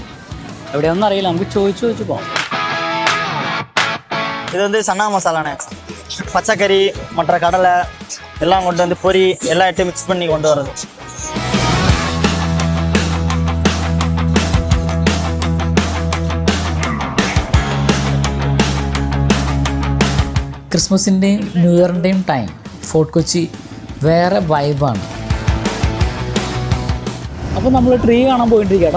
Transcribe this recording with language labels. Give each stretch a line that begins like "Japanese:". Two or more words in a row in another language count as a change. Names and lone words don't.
Malayalam: എവിടെയാണെന്ന് അറിയില്ല, നമുക്ക് ചോദിച്ചു പോകാം.
Tamil: இது வந்து சன்னா மசாலாண்ணே. பச்சைக்கறி மற்ற கடலை எல்லாம் கொண்டு வந்து பொரி எல்லா
English: item mix
Tamil: பண்ணி கொண்டு வர்றது.
Malayalam: ക്രിസ്മസിൻ്റെയും
English: New Year
Malayalam: ടൈം ഫോർട്ട് കൊച്ചി വേറെ വൈബാണ്. അപ്പോൾ നമ്മൾ ട്രീ കാണാൻ പോയിട്ടിരിക്കാം.